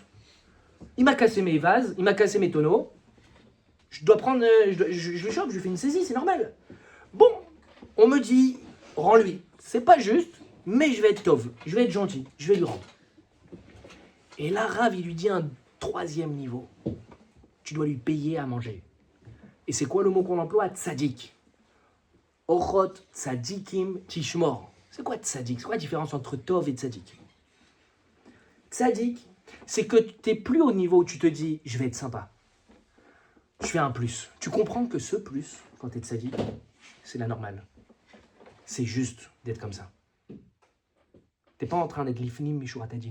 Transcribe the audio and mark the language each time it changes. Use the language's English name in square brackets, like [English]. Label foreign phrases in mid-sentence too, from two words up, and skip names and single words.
[French] Il m'a cassé mes vases, il m'a cassé mes tonneaux. Je dois prendre, je le chope, je lui fais une saisie, c'est normal. Bon, on me dit, rends-lui. C'est pas juste, mais je vais être Tov. Je vais être gentil, je vais lui rendre. Et là, Rav, il lui dit un 3e niveau. Tu dois lui payer à manger. Et c'est quoi le mot qu'on emploie? Tzadik. [Hebrew] אורחות צדיקים תשמור. [French] C'est quoi tzadik? C'est quoi la différence entre Tov et tzadik? Tzadik, c'est que tu n'es plus au niveau où tu te dis je vais être sympa. Je fais un plus. Tu comprends que ce plus, quand tu es tzadik, c'est la normale. C'est juste d'être comme ça. T'es pas en train d'être [Hebrew] לפנים משורת הדין.